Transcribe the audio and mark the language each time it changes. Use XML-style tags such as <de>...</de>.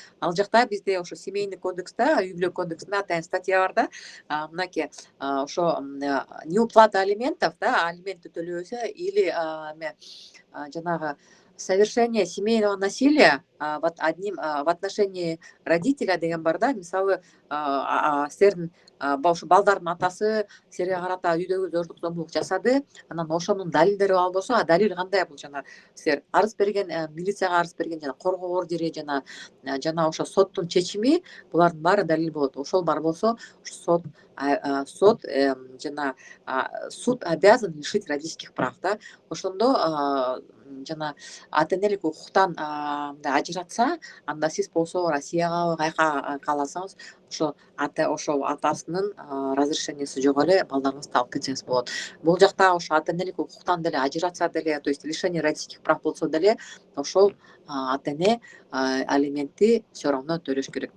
<ky>Ал жакта бизде ошо семейный кодексте, үй бүлө кодексинде атайын статья бар да. Мынакей, ошо</ky> <ru>неуплата алиментов,</ru> <ky>да, алиментти төлөбөсө или жанагы</ky> <ru>совершение семейного насилия в отношении родителя</ru> <ky>деген бар да. Мисалы, силердин ошо балдардын атасы силерге карата үйдөгү зордук зомбулук жасады. Анан ошонун далилдери болбосо, далил кандай? Бул жана силер арыз берген, милицияга арыз берген, жана коргоо ордери, жана ошо соттун чечими, булардын баары далил болот. Ошол бар болсо, сот жана</ky> <ru>суд обязан лишить родительских прав,</ru> <ky>да. Ошондо жана ата-энелик укуктан ажыратса, анда сиз болсо Россияга кайка кааласаңыз, ошо атасынын разрешениеси жок эле балдарыңызды алып кетсеңиз болот. Бул жакта ошо ата-энелик укуктан деле ажыратса деле,</ky> <ru>то есть лишение родительских прав</ru> <ky>болсо деле, ошол ата-эне алиментти</ky> <ru>все равно</ru> <ky>төлөш керек.</ky>